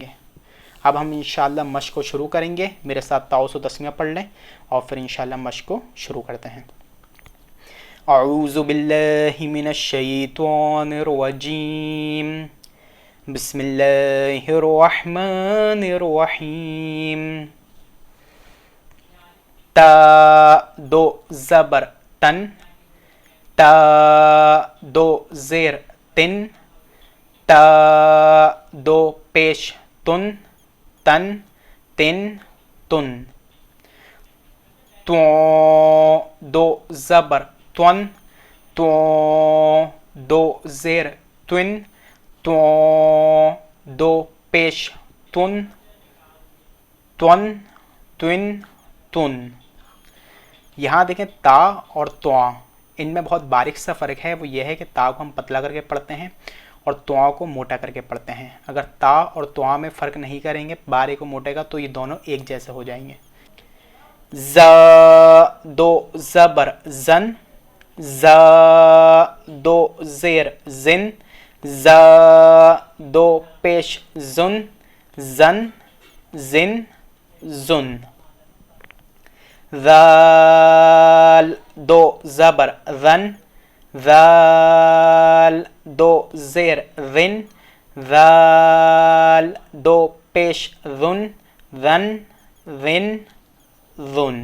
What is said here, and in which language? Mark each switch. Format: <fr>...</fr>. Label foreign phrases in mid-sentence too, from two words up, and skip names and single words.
<ur>اب ہم انشاءاللہ مشق کو شروع کریں گے، میرے ساتھ تعوذ و تسمیہ پڑھ لیں اور پھر انشاءاللہ مشق کو شروع کرتے ہیں۔</ur> <ar>اعوذ باللہ من الشیطان الرجیم، بسم اللہ الرحمن الرحیم۔</ar> <ur>تا 2 زبر تن، تا 2 زیر تن، تا 2 پیش تن، تن تن تن۔ تو 2 زبر تون، تو 2 زیر تن، تو 2 پیش تن، تن تن تن۔ یہاں دیکھیں تا اور تواں، ان میں بہت باریک سا فرق ہے، وہ یہ ہے کہ تا کو ہم پتلا کر کے پڑھتے ہیں اور تواں کو موٹا کر کے پڑھتے ہیں۔ اگر تا اور تواں میں فرق نہیں کریں گے باریک و موٹے کا تو یہ دونوں ایک جیسے ہو جائیں گے۔ ز 2 زبر زن، ز 2 زیر زن، ز 2 پیش زن، زن زن زن۔ ذال 2 زبر ذن، ذال 2 زیر ذن، ذال 2 پیش ذن، ذن ذن ذن۔</ur>